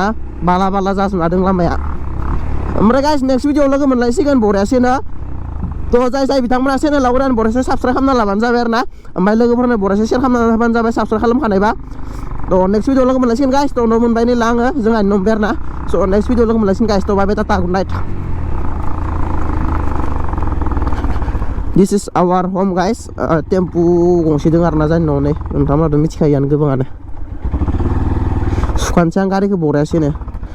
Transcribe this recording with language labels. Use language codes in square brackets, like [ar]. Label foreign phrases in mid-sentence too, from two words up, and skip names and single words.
[brx] बाला जाजोबना दङ लामाया ओमफ्राय [en] guys next [brx] भिडिअआव लोगो मोनलायसिगोन बरियासैनो थ' जाय बिथांमोना चेनेलाव गोदान बरियासै साबस्क्राइब खालामना लाबानो जाबाय आरोना ओमफ्राय लोगोफोरनो बरियासै शेयार खालामना होबानो जाबाय साबस्क्राइब खालामखानायबा थ' नेक्स्ट भिडिअआव लोगो मोनलायसिगोन गाइस थ' न' मोनबाय नै आङो जोंहा न' मोनबाय आरोना स' नेक्स्ट भिडिअआव लोगो मोनलायसिगोन गाइस थ' [en] bye bye tata good night This is our home guys [brx] टेम्पु गंसे दं आरोना जोंनि न'आव नै नोंथांमोनाथ' मिथिखायोआनो गोबाङानो सुखानोसै आं गारिखौ बरियासैनो